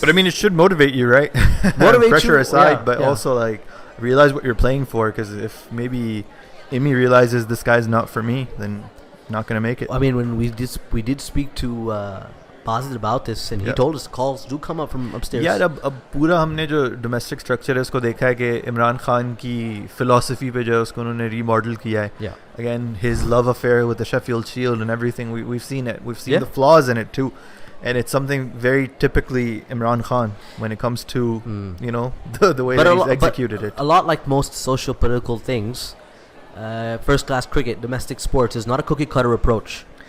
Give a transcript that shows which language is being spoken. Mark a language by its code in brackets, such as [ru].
[en] But I mean, it should motivate you, right? Motivate pressure you, aside, yeah, but yeah. also like realize what you're playing for. Because if maybe Imi realizes this guy's not for me, then not gonna make it. I mean, when we did speak to Basit about this, and he Yeah. told us calls do come up from upstairs. [hi] यार अब पूरा हमने जो domestic structure है उसको देखा है कि इमरान खान की फिलॉसफी पे जो है उसको उन्होंने रीमॉडल किया है. [en] Yeah. Again, his love affair with the Sheffield Shield and everything, we've seen it. We've seen Yeah. the flaws in it too. And it's something very typically Imran Khan when it comes to, the way But that a he's lo- but executed it. A lot like most social political things, first class cricket, domestic sports is not a cookie cutter approach.